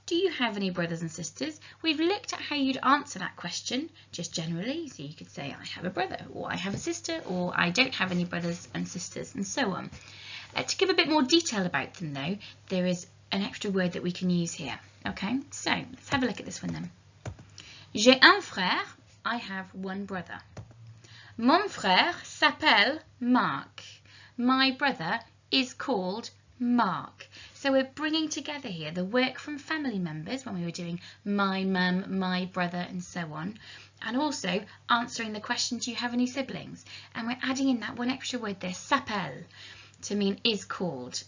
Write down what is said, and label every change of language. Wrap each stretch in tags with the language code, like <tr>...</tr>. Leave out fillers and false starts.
<en>Do you have any brothers and sisters? We've looked at how you'd answer that question, just generally. So you could say, I have a brother, or I have a sister, or I don't have any brothers and sisters, and so on. To give a bit more detail about them though, there is an extra word that we can use here. Okay, so let's have a look at this one then. J'ai un frère, I have one brother.</en> <fr>Mon frère s'appelle Marc.</fr> <en>My brother is called Mark. So we're bringing together here the work from family members when we were doing my mum, my brother and so on, and also answering the question, do you have any siblings? And we're adding in that one extra word there, s'appelle, to mean is called.</en>